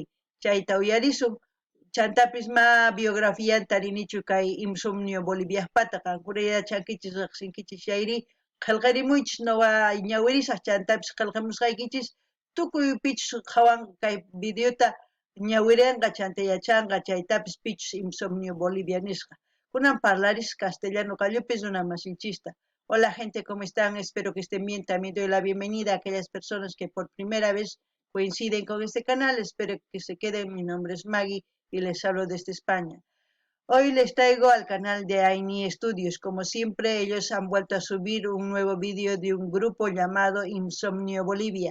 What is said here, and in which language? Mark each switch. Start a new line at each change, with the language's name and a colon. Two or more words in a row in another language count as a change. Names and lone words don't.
Quechua: Chayta uyarisun chantapis ma biografiyanta rinichu kay Insomnio Boliviaspata kankuna yachankichis riqsinkichis chayri qillqarimuychis noqa ñawirisaq chantapis qillqamusqaykichis tukuy pichus qawan kay videota ñawirinqa chanta yachanqa chaytapis pichus Insomnio Bolivia nisqa. Kunan parlaris castellano qallupis runa masinchista.
Spanish: Hola gente, ¿cómo están? Espero que estén bien. También doy la bienvenida a aquellas personas que por primera vez coinciden con este canal. Espero que se queden. Mi nombre es Maggie y les hablo desde España. Hoy les traigo al canal de Aini Studios. Como siempre, ellos han vuelto a subir un nuevo vídeo de un grupo llamado Insomnio Bolivia.